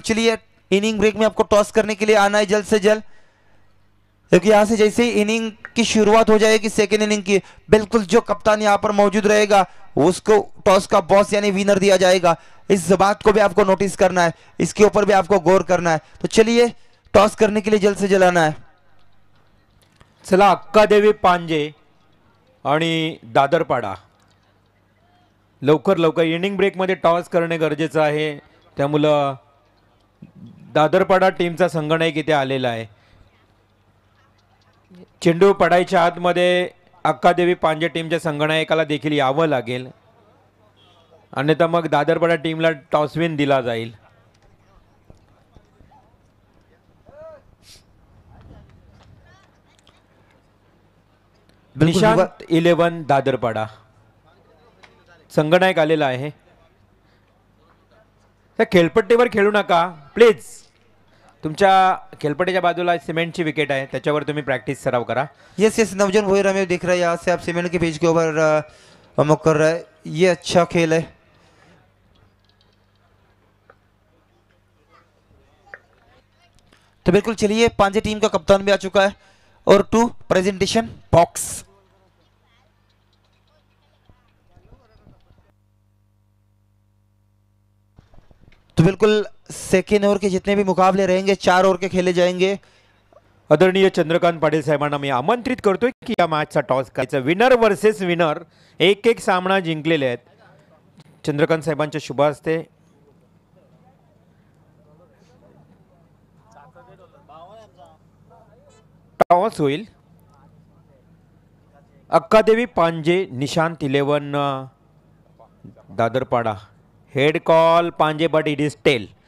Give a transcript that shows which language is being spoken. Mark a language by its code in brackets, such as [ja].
[hi] चलिए inning break में आपको टॉस करने के लिए आना है जल्द से जल्द, क्योंकि यहां से जैसे ही इनिंग की शुरुआत हो जाएगी सेकेंड इनिंग की, बिल्कुल जो कप्तान यहां पर मौजूद रहेगा उसको टॉस का बॉस यानी विनर दिया जाएगा। इस बात को भी आपको नोटिस करना है, इसके ऊपर भी आपको गौर करना है। तो चलिए टॉस करने के लिए जल्द से जल्द आना है। [mr] चला अक्कादेवी पांजे आणि दादरपाडा लवकर लवकर इनिंग ब्रेकमध्ये टॉस करणे गरजेचं आहे। त्यामुळं दादरपाडा टीमचा संगणक इथे आलेला आहे। चेंडू पडायच्या आतमध्ये अक्कादेवी पांजे टीमच्या संगणकाला देखील यावं लागेल, अन्यथा मग दादरपाडा टीमला टॉस विन दिला जाईल। निशांत 11 दादरपाडा संगणक आलेला आहे। त्या खेळपट्टीवर खेळू नका प्लीज, तुमच्या खेलपट्टीच्या बाजूला सीमेंटची विकेट आहे, त्याच्यावर तुम्ही प्रैक्टिस सराव करा। [hi] यस नवजन भोईर हमें दिख रहा है यहाँ से, आप सीमेंट के पेज के ऊपर अमुक कर रहा है, ये अच्छा खेल है। तो बिल्कुल चलिए पांजे टीम का कप्तान भी आ चुका है और टू प्रेजेंटेशन बॉक्स। तो बिल्कुल सेकेंड ओवर के जितने भी मुकाबले रहेंगे 4 ओवर के खेले जाएंगे। [mr] आदरणीय चंद्रकांत पाटील साहेबांना मी आमंत्रित करतोय की या मॅचचा टॉस करायचा। विनर वर्सेस विनर एक एक सामना जिंकलेले आहेत। चंद्रकांत साहेबांच्या शुभ हस्ते टॉस होईल। अक्कादेवी पांजे निशांत 11 दादरपाडा। [en] Head call पांजे but it is tail.